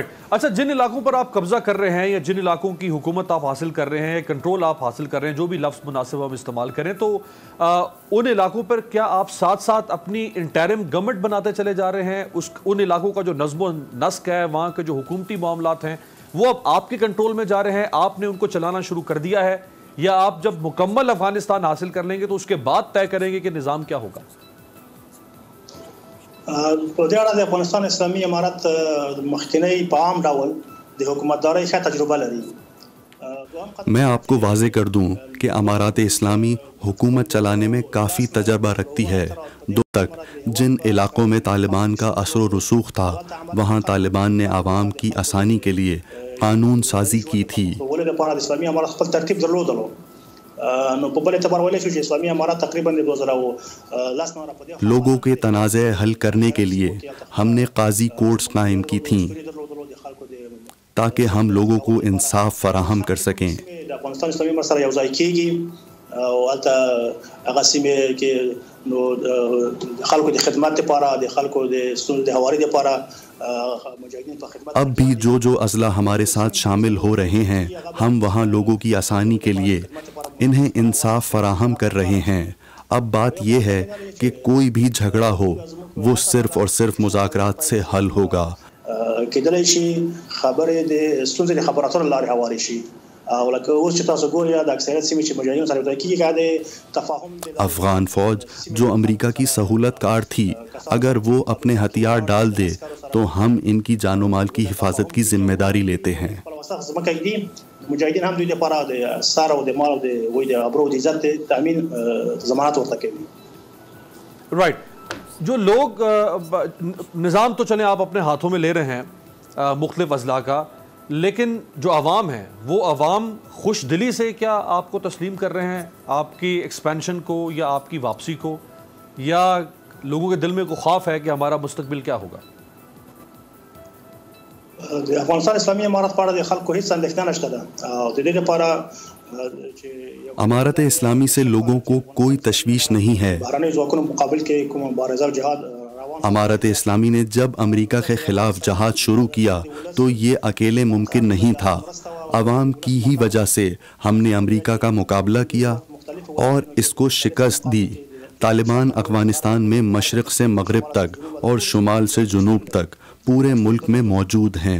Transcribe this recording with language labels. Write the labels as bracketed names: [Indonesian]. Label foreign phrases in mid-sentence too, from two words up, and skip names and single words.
[Urdu] اچھا، جن علاقوں پر آپ قبضہ کر رہے ہیں یا جن علاقوں کی حکومت آپ حاصل کر رہے ہیں، کنٹرول آپ حاصل کر رہے ہیں، جو بھی لفظ مناسب ہم استعمال کریں، تو ان علاقوں پر کیا آپ ساتھ ساتھ اپنی [English] interim government [Urdu] بناتے چلے جا رہے ہیں؟ ان علاقوں کا جو نظم و نسق ہے، وہاں کے جو حکومتی معاملات ہیں، وہ اب آپ کے کنٹرول میں جا رہے ہیں؟ آپ نے ان کو چلانا شروع کر دیا ہے، یا آپ جب مکمل افغانستان حاصل کر لیں گے تو اس کے بعد طے کریں گے کہ نظام کیا ہوگا؟ [Pashto] په دې اړه د افغانستان اسلامي امارت مخکنی په عام ډول د حکومتدارۍ ښه تجربه لري. [Urdu] میں آپ کو واضح کر دوں کہ امارات اسلامی حکومت چلانے میں کافی تجربہ رکھتی ہے. دو تک جن علاقوں میں طالبان کا اثر و رسوخ تھا وہاں طالبان نے عوام کی آسانی کے لیے قانون سازی کی تھی. [Pashto] اسلامی امارت خپل ترتیب درلودلو، نو په بل اعتبار ویلی شو چې اسلامي امارت تقریباً 2010 [Urdu] لوگوں کے تنازع حل کرنے کے لیے ہم نے قاضی کورٹس قائم کی تھیں تاکہ ہم لوگوں کو انصاف فراہم کر سکیں. [Pashto] افغانستان اسلامي امارت سره یو ځای کیږي او هلته هغه سیمې کې نو د خلکو د خدمت لپاره، د خلکو د ستونزو د هواري لپاره مجاهدین په خدمت. [Urdu] اب بھی جو اضلاع ہمارے ساتھ شامل ہو رہے ہیں ہم وہاں لوگوں کی آسانی کے لیے انہیں انصاف فراہم کر رہے ہیں. اب بات یہ ہے کہ کوئی بھی جھگڑا ہو وہ صرف اور صرف مذاکرات سے حل ہوگا. [Pashto] کېدلی شي خبرې د ستونزې د خبرو اترو له لارې هوارې شي، او لکه اوس چې تاسو ګورئ د اکثریت سیمې چې مجاهدینو سره یو ځای کېږي د تفاهم. [Urdu] افغان فوج جو امریکہ کی سہولت کار تھی اگر وہ اپنے ہتھیار ڈال دے تو ہم ان کی جان و مال کی حفاظت کی ذمہ داری لیتے ہیں. [Pashto] مجاهدین هم دوی لپاره د سر او د مال او د ابرو د عزت تامین ضمانت ورته کوي. [Urdu] رائٹ. جو لوگ نظام تو چلیں آپ اپنے ہاتھوں میں لے رہے ہیں مختلف اضلاع کا، لیکن جو عوام ہیں وہ عوام خوش دلی سے کیا آپ کو تسلیم کر رہے ہیں، آپ کی ایکسپینشن کو یا آپ کی واپسی کو، یا لوگوں کے دل میں کوئی خوف ہے کہ ہمارا مستقبل کیا ہوگا؟ [Pashto] د افغانستان اسلامي امارت په اړه د خلکو هیڅ اندېښنه نشته ده، او د دې لپاره [Urdu] امارت اسلامی سے لوگوں کو کوئی تشویش نہیں ہے. [Pashto] بهرنیو ځواکونو مقابل کې کوم مبارزه او جهاد [Urdu] امارت اسلامی نے جب امریکہ کے خلاف جہاد شروع کیا تو یہ اکیلے ممکن نہیں تھا. عوام کی ہی وجہ سے ہم نے امریکہ کا مقابلہ کیا اور اس کو شکست دی. طالبان افغانستان میں مشرق سے مغرب تک اور شمال سے جنوب تک پورے ملک میں موجود ہیں.